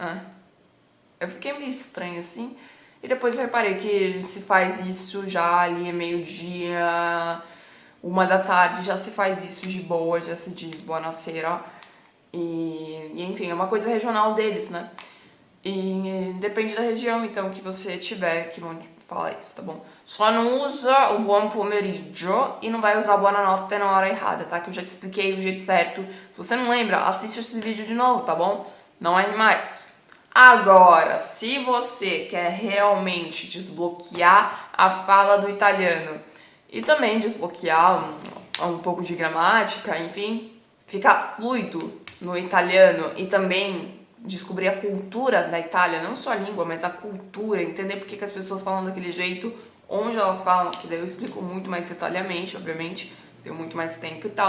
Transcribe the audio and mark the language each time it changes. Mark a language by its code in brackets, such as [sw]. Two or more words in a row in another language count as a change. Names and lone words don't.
[pt] Eu fiquei meio estranho assim. E depois eu reparei que se faz isso já ali é meio-dia, 1 da tarde, já se faz isso de boa, já se diz buonasera. E enfim, é uma coisa regional deles, né? E depende da região, então, que você tiver que vão falar isso, tá bom? Só não usa o [it] buon pomeriggio [pt] e não vai usar buonanotte na hora errada, tá? Que eu já te expliquei o jeito certo. Se você não lembra, assiste esse vídeo de novo, tá bom? Não erre mais. Agora, se você quer realmente desbloquear a fala do italiano e também desbloquear um pouco de gramática, enfim, ficar fluido no italiano e também descobrir a cultura da Itália, não só a língua, mas a cultura, entender por que as pessoas falam daquele jeito, onde elas falam, que daí eu explico muito mais detalhadamente, obviamente, tenho muito mais tempo e tal.